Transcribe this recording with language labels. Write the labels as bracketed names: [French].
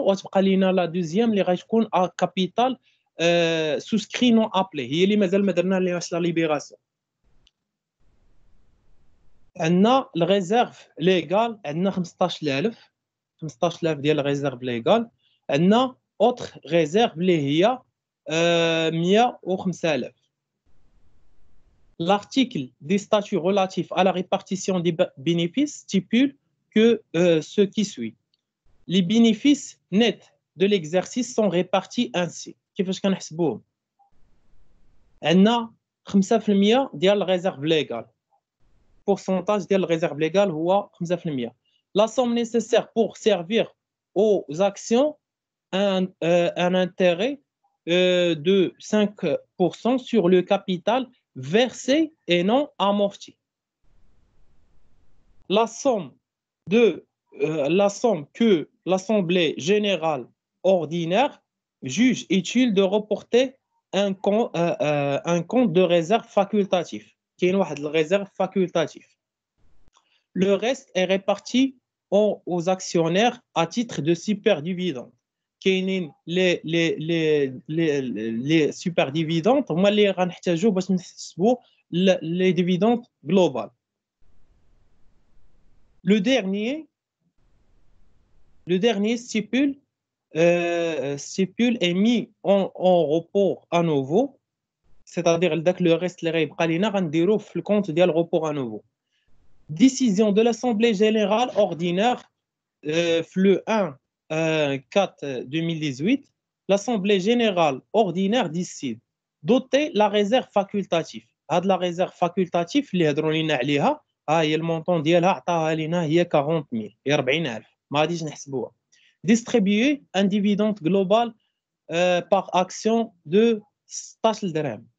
[Arabic] وتبقى لينا لا دوزيام اللي غتكون كابيتال سوسكري نون ابلي هي اللي مازال ما درنا ليهاش لا ليبيراسيون. عندنا الريزيرف ليغال عندنا 15000 ديال الريزيرف ليغال. عندنا اوتر ريزيرف اللي هي 105,000. [French] L'article des statuts relatifs à la répartition des bénéfices stipule que ce qui suit. Les bénéfices nets de l'exercice sont répartis ainsi. [Arabic] كيفاش كنحسبوهم؟ عندنا 5% ديال الريزيرف ليغال. pourcentage ديال الريزيرف ليغال هو 5%. [French] La somme nécessaire pour servir aux actions un intérêt de 5% sur le capital versé et non amorti. La somme que l'Assemblée générale ordinaire juge utile de reporter un compte de réserve facultatif. [Arabic] كاين واحد الريزيرف facultatif. [French] Le reste est réparti aux actionnaires à titre de superdividende. [Arabic] كاينين لي سوبر ديفيدوند هما اللي غنحتاجو باش نحسبوا لي ديفيدوند global. [French] Le dernier stipule est mis en report à nouveau, c'est-à-dire داك le reste [Arabic] اللي غيبقى لينا غنديروه في الكونت ديال [French] report à nouveau. Décision de l'Assemblée générale ordinaire le 1/4/2018. L'Assemblée générale ordinaire décide doter la réserve facultative. [Arabic] هاد la réserve facultative اللي هضروا لينا عليها هي المونطون ديالها عطاها لينا هي 40,000 هي 40,000 ما غاديش نحسبوها. [French] Distribuer un dividende global par action de 16 درهم.